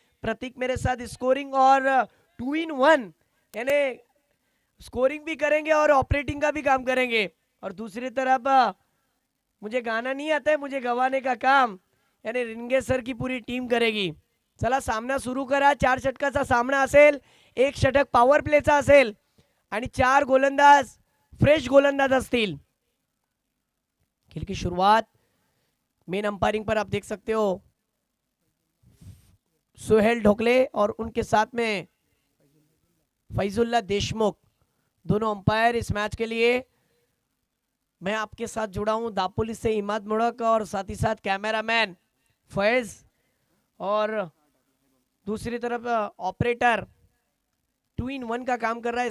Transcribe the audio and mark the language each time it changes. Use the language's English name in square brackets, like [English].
[Hindi] प्रतीक मेरे साथ स्कोरिंग और 2 in 1 यानी स्कोरिंग भी करेंगे और ऑपरेटिंग का भी काम करेंगे. और दूसरी तरफ मुझे गाना नहीं आता है, मुझे गवाने का काम यानी रिंगे सर की पूरी टीम करेगी. [Marathi] चला सामना सुरू करा. 4 षटकाचा सामना असेल, 1 षटक पॉवर प्लेचा असेल आणि 4 गोलंदाज फ्रेश गोलंदाज असतील. [Hindi] खेल की शुरुआत मेन अंपायरिंग पर आप देख सकते हो सोहेल ढोकले और उनके साथ में फैजुल्ला देशमुख, दोनों अंपायर इस मैच के लिए. मैं आपके साथ जुड़ा हूं दापोली से इमाद मुड़क और साथ ही साथ कैमरामैन फैज और दूसरी तरफ ऑपरेटर 2 in 1 का काम कर रहा है.